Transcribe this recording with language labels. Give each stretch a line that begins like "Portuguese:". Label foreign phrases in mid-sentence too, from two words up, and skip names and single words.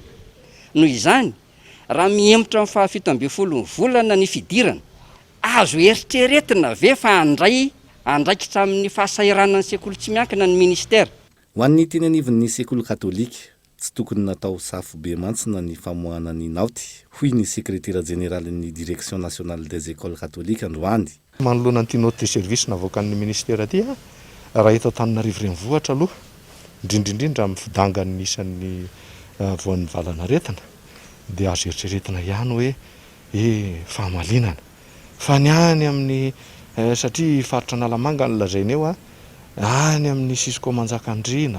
Malagasy: Noho izany raha miemotra amin'ny 17 volana ny fidirana azo eritreretina ve fa andraikitra amin'ny fahasairanan'ny sekoly tsy miankina ny ministera. Ho an'ny teny anivon'ny sekoly katolika tsy tokony natao safo be mantsina ny famoahana ny naoty hoy ny sekretera generalin'ny
French: direction nationale des écoles catholiques
Malagasy: androany. Manoloana an'ity
French: note de service
Malagasy: navoakan'ny ministera aty raha eto Antananarivo renivohitra aloha indrindrindrindra amin'ny fidangan'ny isan'ny voan'ny valanaretina dia azo eritreretina ihany hoe fahamalinana fa ny any amin'ny satria faritra Analamanga ny lazainy eo any amin'ny Cisco Manjakandriana,